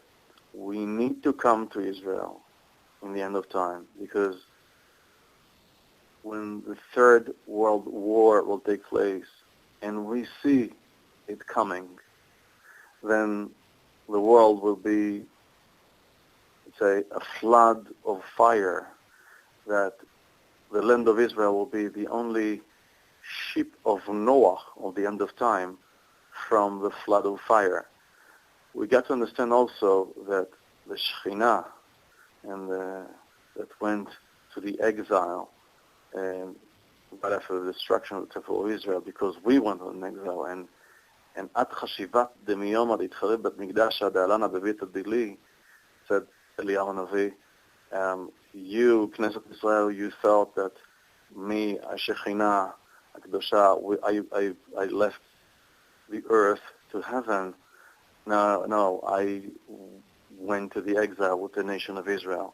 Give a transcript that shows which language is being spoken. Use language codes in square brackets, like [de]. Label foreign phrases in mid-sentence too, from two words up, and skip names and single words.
[en] We need to come to Israel in the end of time, because when the Third World War will take place, and we see it coming, then the world will be, say, a flood of fire, that the land of Israel will be the only ship of Noah of the end of time from the flood of fire. We got to understand also that the Shekhinah and that went to the exile right after the destruction of the Temple of Israel, because we went on exile, and at Chashivat Demiyom ad Yitchareb Bet Migdash ad Alana Bebit Adili, said Eliyahu Navi, you, Knesset Israel, you thought that me, Shekhinah, Akdosha, I left the earth to heaven. No, I went to the exile with the nation of Israel.